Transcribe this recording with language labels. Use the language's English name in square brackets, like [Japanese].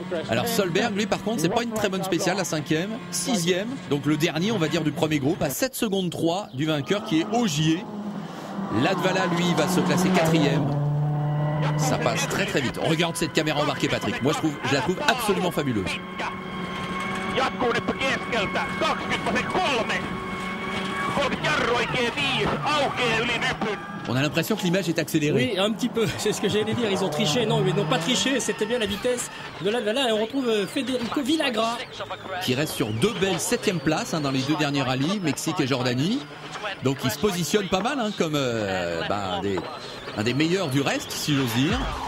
[French] Alors Solberg, lui, par contre, c'est pas une très bonne spéciale, la 5e, 6e, donc le dernier, on va dire, du premier groupe, à 7 secondes 3 du vainqueur qui est Ogier. Latvala, lui, va se classer 4e. Ça passe très très vite. Regarde cette caméra embarquée, Patrick. Moi, je la trouve absolument fabuleuse. [Finnish] Jatkuu nyt keskeltä, 20,3. 30 jarru oikein 5, aukeaa yli nypyn. [French] On a l'impression que l'image est accélérée. Oui, un petit peu, c'est ce que j'allais dire, ils ont triché. Non, ils n'ont pas triché, c'était bien la vitesse de Latvala. Et on retrouve Federico Villagra, qui reste sur 2 belles 7e places dans les 2 derniers rallyes, Mexique et Jordanie. Donc il se positionne pas mal comme un des meilleurs du reste, si j'ose dire.